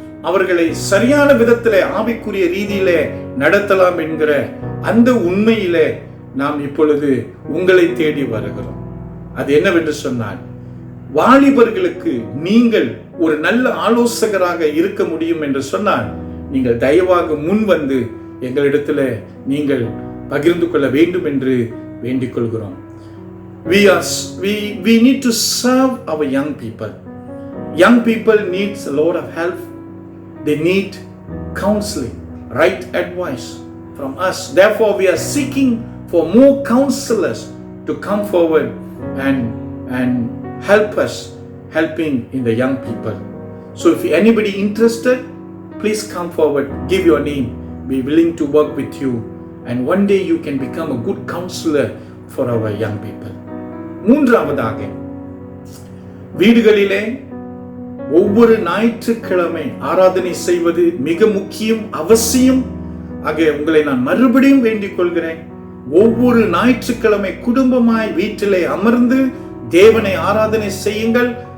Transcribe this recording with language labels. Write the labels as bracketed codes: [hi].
[ta] அவர்களை சரியான விதத்திலே ஆவிக்குரிய ரீதியிலே நடத்தலாம் என்கிற அந்த உண்மையிலே நாம் இப்பொழுது உங்களை தேடி வருகிறோம். அது என்னவென்று சொன்னால், வாலிபர்களுக்கு நீங்கள் ஒரு நல்ல ஆலோசகராக இருக்க முடியும் என்று சொன்னால், நீங்கள் தயவாக முன் வந்து எங்களிடத்தில் நீங்கள் பகிர்ந்து கொள்ள வேண்டும் என்று வேண்டிக் கொள்கிறோம். [en] We need to serve our young people. Young people needs a lot of help. They need counseling, right advice from us. Therefore, we are seeking for more counselors to come forward and help us helping in the young people. So if anybody interested, please come forward, give your name. Be willing to work with you, and one day you can become a good counselor for our young people. [ta] மூன்றாவதாக வீடுகளிலே ஒவ்வொரு ஞாயிற்றுக்கிழமை ஆராதனை செய்வது மிக முக்கியம், அவசியம். ஆக உங்களை நான் மறுபடியும் வேண்டிக் கொள்கிறேன். ஒவ்வொரு ஞாயிற்றுக்கிழமை குடும்பமாய் வீட்டிலே அமர்ந்து தேவனை ஆராதனை செய்யுங்கள்.